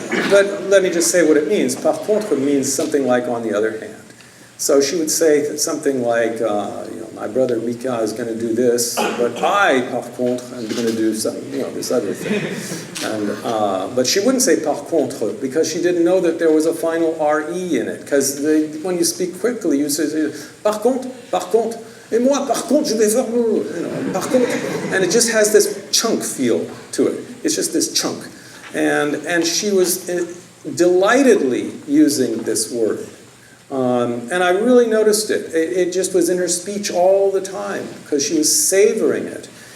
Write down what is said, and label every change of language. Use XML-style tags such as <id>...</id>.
<en>But let me just say what it means. Par contre means something like on the other hand. So she would say something like, my brother Mika is going to do this, but I, par contre, am going to do something, this other thing. And, but she wouldn't say par contre because she didn't know that there was a final RE in it. Because when you speak quickly, you say,</en> <fr>par contre, et moi, par contre, je vais faire, par contre.</fr> <en>And it just has this chunk feel to it. It's just this chunk. And she was delightedly using this word. And I really noticed it. It just was in her speech all the time because she was savoring it.</en>